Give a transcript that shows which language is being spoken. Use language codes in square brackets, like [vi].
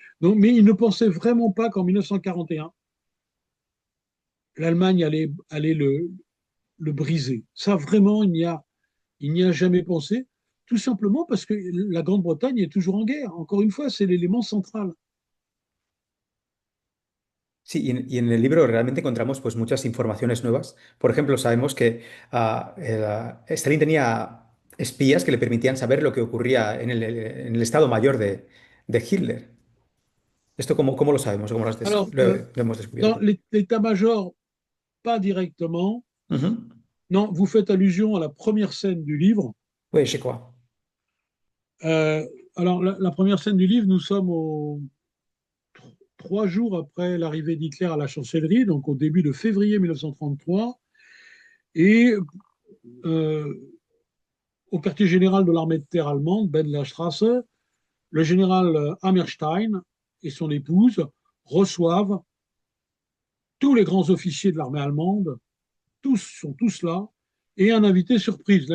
[fr] Donc, mais il ne pensait vraiment pas qu'en 1941, l'Allemagne allait le briser. Ça, vraiment, il n'y a jamais pensé, tout simplement parce que la Grande-Bretagne est toujours en guerre. Encore une fois, c'est l'élément central. [es] Sí, y en el libro realmente encontramos pues muchas informaciones nuevas. Por ejemplo, sabemos que Stalin tenía espías que le permitían saber lo que ocurría en el Estado Mayor de Hitler. ¿Esto cómo lo sabemos? ¿Cómo [fr] Alors, [es] lo hemos descubierto? [fr] l'état-major, pas directement. Ujú. Non, vous faites allusion à la première scène du livre. Oui, je crois. Euh, alors, la première scène du livre, nous sommes 3 jours après l'arrivée d'Hitler à la chancellerie, donc au début de février 1933, et euh, au quartier général de l'armée de terre allemande, Ben Benlerstrasse, le général Hammerstein et son épouse reçoivent tous les grands officiers de l'armée allemande, tous sont tous là, et un invité surprise.